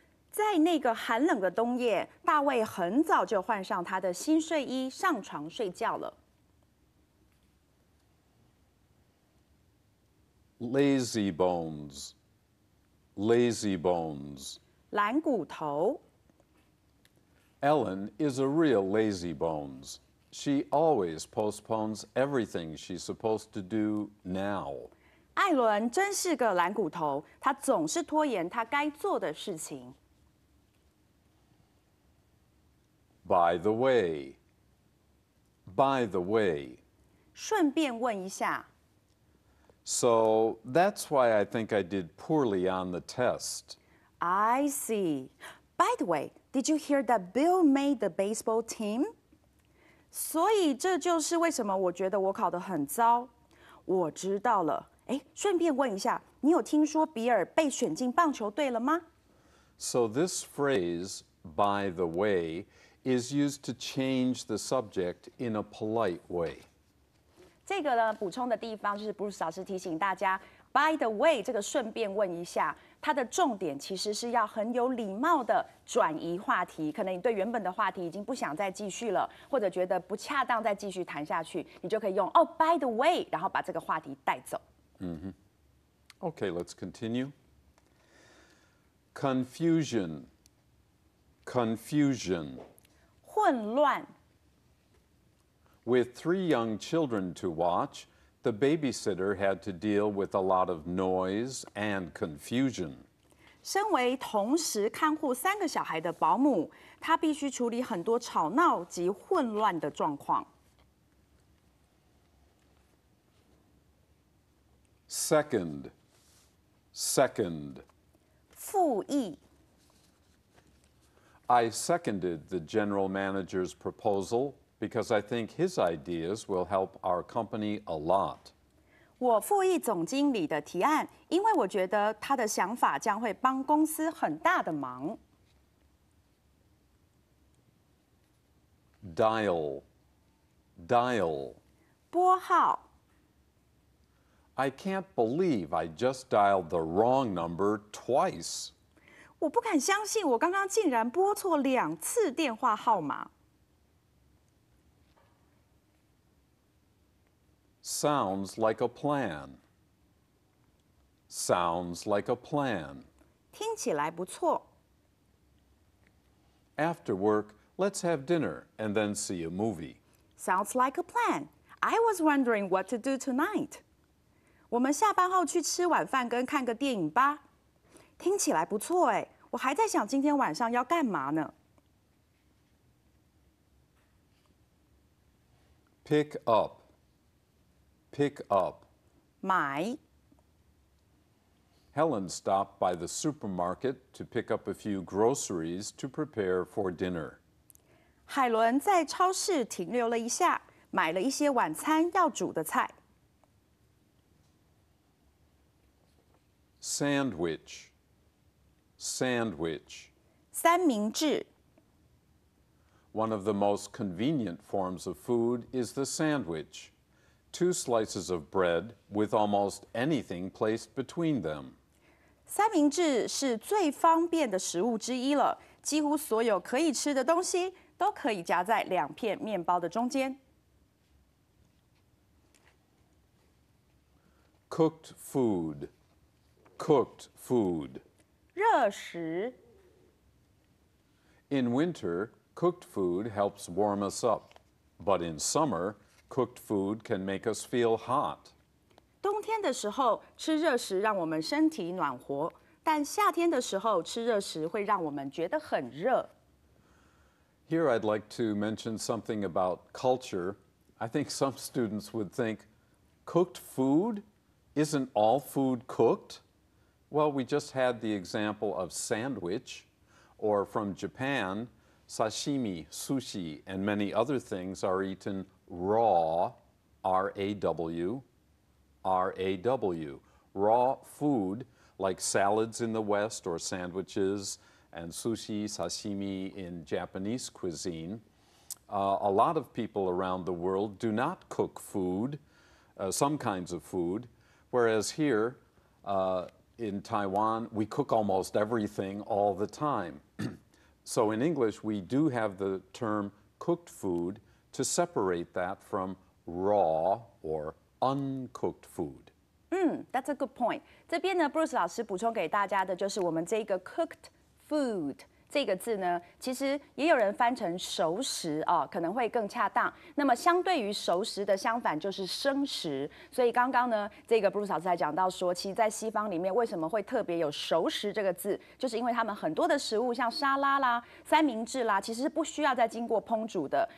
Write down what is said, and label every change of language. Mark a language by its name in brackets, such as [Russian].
[Chinese] 在那个寒冷的冬夜，大卫很早就换上他的新睡衣，上床睡觉了。 [English] Lazy bones. Lazy bones. [Chinese] 懒骨头。 [English] Ellen is a real lazy bones. She always postpones everything she's supposed to do now. [Chinese] 艾伦真是个懒骨头，他总是拖延他该做的事情。 [English] By the way. By the way. [Chinese] 顺便问一下， [English] So that's why I think I did poorly on the test. I see. By the way, did you hear that Bill made the baseball team? [Chinese] 所以这就是为什么我觉得我考得很糟。我知道了。哎，顺便问一下，你有听说比尔被选进棒球队了吗？ [English] So this phrase, by the way, is used to change the subject in a polite way. [Chinese] 这个呢，补充的地方就是 Bruce 老师提醒大家 ， [English] by the way [Chinese] 这个顺便问一下，它的重点其实是要很有礼貌的转移话题。可能你对原本的话题已经不想再继续了，或者觉得不恰当再继续谈下去，你就可以用哦 [English] by the way， [Chinese] 然后把这个话题带走。 [English] Okay, let's continue. Confusion. Confusion. [Chinese] 混乱。 [English] With 3 young children to watch, the babysitter had to deal with a lot of noise and confusion. [Chinese] 身为同时看护3个小孩的保姆，她必须处理很多吵闹及混乱的状况。 [English] Second. Second. [Chinese] 复议。 [English] I seconded the general manager's proposal because I think his ideas will help our company a lot. [Chinese] 我复议总经理的提案，因为我觉得他的想法将会帮公司很大的忙。 [English] Dial. Dial. [Chinese] 拨号。 [English] I can't believe I just dialed the wrong number twice. [Chinese] 我不敢相信，我刚刚竟然拨错2次电话号码。 [English] Sounds like a plan. Sounds like a plan. [Chinese] 听起来不错。 [English] After work, let's have dinner and then see a movie. Sounds like a plan. I was wondering what to do tonight. [Chinese] 我们下班后去吃晚饭跟看个电影吧。听起来不错哎，我还在想今天晚上要干嘛呢。 [English] Pick up. Pick up. [Chinese] 买。 [English] Helen stopped by the supermarket to pick up a few groceries to prepare for dinner. [Chinese] 海伦在超市停留了一下，买了一些晚餐要煮的菜。 [English] Sandwich. Sandwich. [Chinese] 三明治。 [English] One of the most convenient forms of food is the sandwich. 2 slices of bread with almost anything placed between them. [Chinese] 三明治是最方便的食物之一了，几乎所有可以吃的东西都可以夹在2片面包的中间。 [English] Cooked food. Cooked food. [Chinese] 热食。 [English] In winter, cooked food helps warm us up. But in summer, cooked food can make us feel hot. [Chinese] 冬天的时候吃热食让我们身体暖和，但夏天的时候吃热食会让我们觉得很热。 [English] Here I'd like to mention something about culture. I think some students would think, cooked food? Isn't all food cooked? Well, we just had the example of sandwich, or from Japan, sashimi, sushi, and many other things are eaten raw, R-A-W, R-A-W. Raw food, like salads in the West or sandwiches, and sushi, sashimi in Japanese cuisine. A lot of people around the world do not cook food, some kinds of food, whereas here in Taiwan, we cook almost everything all the time. So in English, we do have the term cooked food to separate that from raw or uncooked food. That's a good point. [Chinese] 这边呢，Bruce 老师补充给大家的就是我们这个 [English] cooked food [Chinese] 这个字呢，其实也有人翻成熟食哦，可能会更恰当。那么相对于熟食的相反就是生食，所以刚刚呢，这个 Bruce 老师还讲到说，其实在西方里面为什么会特别有熟食这个字，就是因为他们很多的食物像沙拉啦、三明治啦，其实是不需要再经过烹煮的。